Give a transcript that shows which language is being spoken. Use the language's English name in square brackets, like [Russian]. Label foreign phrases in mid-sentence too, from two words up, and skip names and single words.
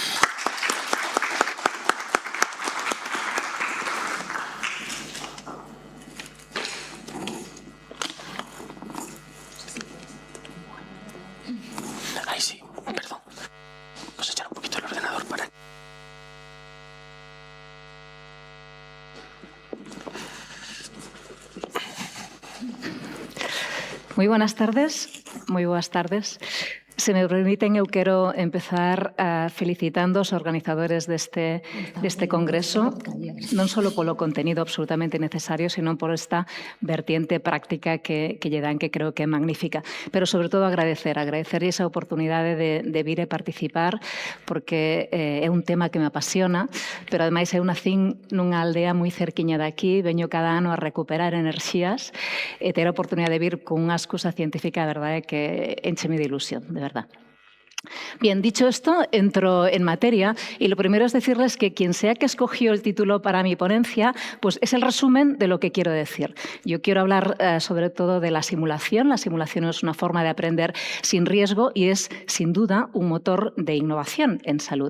[Spanish] Ay, sí, perdón. Vamos a echar un poquito el ordenador para... [Galician] Moi buenas tardes, moi boas tardes. Se me permiten, eu quero empezar felicitando os organizadores deste congreso, non só polo contenido absolutamente necesario, sino por esta vertiente práctica que lle dan, que creo que é magnífica. Pero, sobre todo, agradecer esa oportunidade de vir e participar, porque é un tema que me apasiona, pero, ademais, eu nacín nunha aldea moi cerquiña daqui, veño cada ano a recuperar enerxías e ter a oportunidade de vir con unha excusa científica, a verdade, que encheme de ilusión, [Spanish] de verdad. Bien, dicho esto, entro en materia y lo primero es decirles que quien sea que escogió el título para mi ponencia, pues es el resumen de lo que quiero decir. Yo quiero hablar sobre todo de la simulación. La simulación es una forma de aprender sin riesgo y es, sin duda, un motor de innovación en salud.